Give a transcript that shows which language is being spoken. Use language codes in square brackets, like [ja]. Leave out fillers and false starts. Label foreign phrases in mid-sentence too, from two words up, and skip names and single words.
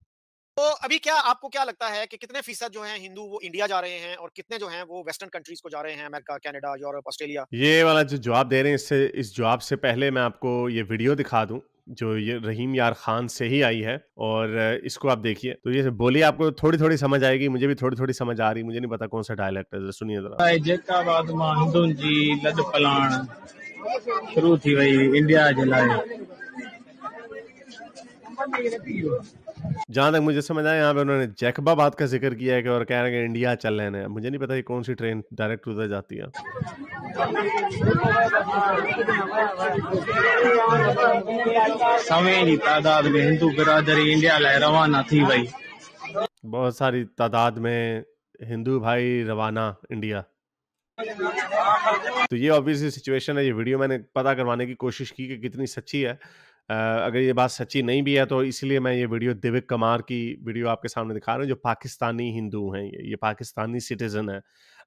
[ur] تو ابھی کیا آپ کو کیا لگتا ہے کہ کتنے فیصد جو ہیں ہندو وہ انڈیا جا رہے ہیں اور کتنے جو ہیں وہ [en] western countries [ur] کو جا رہے ہیں، امریکہ، کینیڈا، یورپ، آسٹریلیا? یہ والا جو جواب دے رہے ہیں، اس جواب سے پہلے میں آپ کو یہ ویڈیو دکھا دوں، جو یہ رحیم یار خان سے ہی آئی ہے، اور اس کو آپ دیکھیے، تو یہ بولیے، آپ کو تھوڑی تھوڑی سمجھ آئے گی، مجھے بھی تھوڑی تھوڑی سمجھ آ رہی، مجھے نہیں پتا کون سا ڈائلیکٹ ہے، سنیے ذرا. [sd] जैकाबाद मां हिंदुनि जी लद पलाण शुरू थी वई इंडिया जे लाइ। [ur] جہاں تک مجھے سمجھ آیا، یہاں پہ انہوں نے جیکبباد کا ذکر کیا ہے کہ، اور کہہ رہے ہیں کہ انڈیا چل رہے ہیں. مجھے نہیں پتا یہ کون سی ٹرین ڈائریکٹ ادھر جاتی ہے. [sd] सवें जी तादाद में हिंदू बिरादरी इंडिया लाइ रवाना थी वई। [ur] بہت ساری تعداد میں ہندو بھائی روانہ انڈیا. تو یہ [en] obviously situation [ur] ہے۔ یہ ویڈیو میں نے پتا کروانے کی کوشش کی کہ کتنی سچی ہے. اگر یہ بات سچی نہیں بھی ہے تو اس لیے میں یہ ویڈیو دیو کمار کی ویڈیو آپ کے سامنے دکھا رہا ہوں، جو پاکستانی ہندو ہیں، یہ پاکستانی سٹیزن ہے.